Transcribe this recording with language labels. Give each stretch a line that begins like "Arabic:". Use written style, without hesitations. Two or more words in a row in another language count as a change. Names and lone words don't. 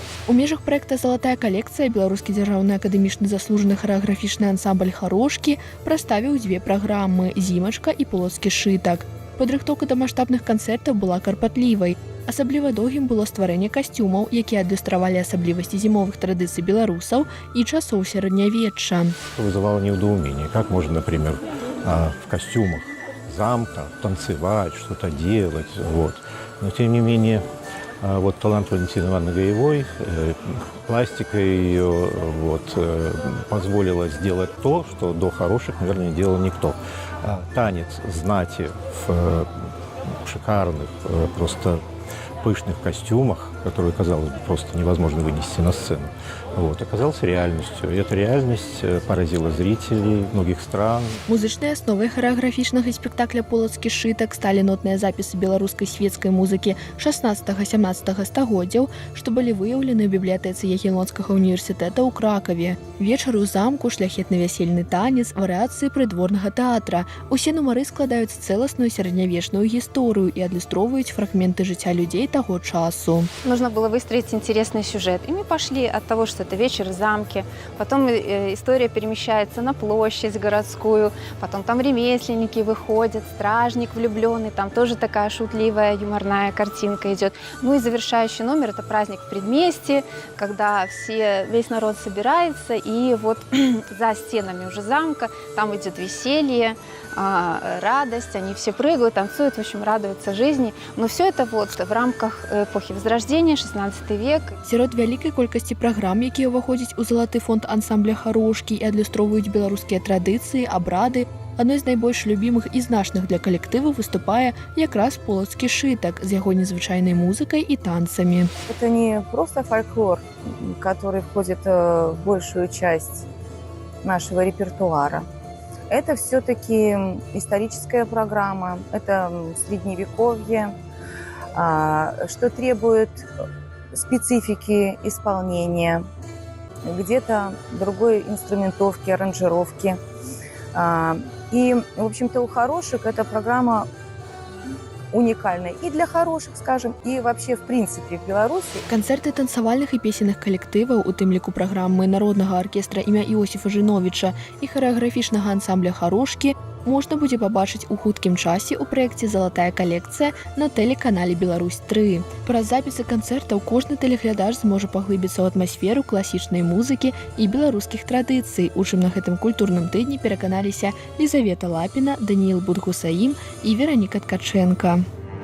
Belarusian: У межах проекта «Залатая калекцыя» беларускі дзяржаўны акадэмічны заслужаны харэаграфічны ансамбль «Харошкі» прадставіў дзве праграмы «Зімачка» і «Полацкі шытак». Падрыхтоўка да маштабных канцэртаў была карпатлівай. Асабліва доўгім было стварэнне касцюмаў, якія адлюстравалі асаблівасці зімовых традыцый беларусаў і часоў сярэднявечча.
Russian: Вызывало недоумение, как можно, например, в костюмах замка танцевать, что-то делать. Вот. Но тем не менее, вот талант Валентины Ивановны Гаевой, пластика ее позволила сделать то, что до хороших, наверное, не делал никто. Танец знати в шикарных, просто пышных костюмах, которые, казалось бы, просто невозможно вынести на сцену, оказался реальностью. И эта реальность поразила зрителей многих стран.
Belarusian: Музычнай асновай харэаграфічнага спектакля «Полацкі шытак» сталі нотныя запісы беларускай свецкай музыкі 16-17 стагоддзяў, што былі выяўлены ў бібліятэцы Ягелонскага універсітэта ў Кракаве. Вечар у замку, шляхетны вясельны танец, варыяцыі прыдворнага тэатра. Усе нумары складаюць цэласную сярэднявечную гісторыю і адлюстроўваюць фрагменты жыцця людзей того часу.
Russian: Нужно было выстроить интересный сюжет. И мы пошли от того, что это вечер в замке, потом история перемещается на площадь городскую, потом там ремесленники выходят, стражник влюбленный, там тоже такая шутливая, юморная картинка идет. Ну и завершающий номер – это праздник в предместье, когда весь народ собирается, и вот за стенами уже замка там идет веселье, радость, они все прыгают, танцуют, в общем, радуются жизни. Но все это вот в рамках эпохи Возрождения, 16 век.
Belarusian: Сярод вялікай колькасці праграм, якія ўваходзяць у залаты фонд ансамбля «Харошкі» і адлюстроўваюць беларускія традыцыі, абрады, адной з найбольш любімых і значных для калектыву выступае якраз «Полацкі шытак» з яго незвычайнай музыкай і танцамі.
Russian: Это не просто фольклор, который входит в большую часть нашего репертуара. Это все-таки историческая программа, это средневековье, что требует специфики исполнения, где-то другой инструментовки, аранжировки. И, в общем-то, у «Хорошек» эта программа уникальная и для «Хорошек», скажем, и вообще, в принципе, в Беларуси.
Belarusian: Канцэрты танцавальных і песенных калектываў, у тым ліку праграмы народнага аркестра імя Іосіфа Жыновіча і харэаграфічнага ансамбля «Харошкі» можна будзе пабачыць у хуткім часе ў праекце «Залатая калекцыя» на тэлеканале «Беларусь-3». Праз запісы канцэртаў кожны тэлеглядач зможа паглыбіцца ў атмасферу класічнай музыкі і беларускіх традыцый, у чым на гэтым культурным тыдні пераканаліся Лізавета Лапіна, Даніил Будгусаім і Вераніка Ткачэнка.